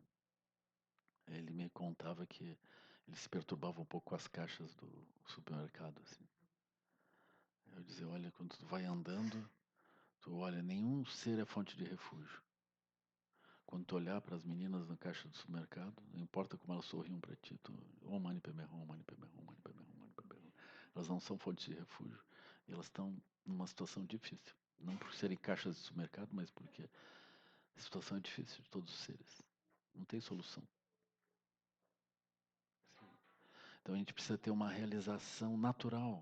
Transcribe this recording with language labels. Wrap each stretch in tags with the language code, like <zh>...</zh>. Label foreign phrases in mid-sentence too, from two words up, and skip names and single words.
<pt>Aí ele me contava que ele se perturbava um pouco com as caixas do supermercado, assim. Eu dizia, olha, quando tu vai andando, tu olha, nenhum ser é fonte de refúgio. Quando tu olhar para as meninas na caixa do supermercado, não importa como elas sorriam para ti,</pt> <sa>ॐ मणि पद्मे हूँ, ॐ मणि पद्मे हूँ, ॐ मणि पद्मे हूँ, ॐ मणि पद्मे हूँ.</sa> <pt>Elas não são fontes de refúgio. E elas estão numa situação difícil. Não por serem caixas de supermercado, mas porque a situação é difícil de todos os seres. Não tem solução. Então a gente precisa ter uma realização natural.</pt>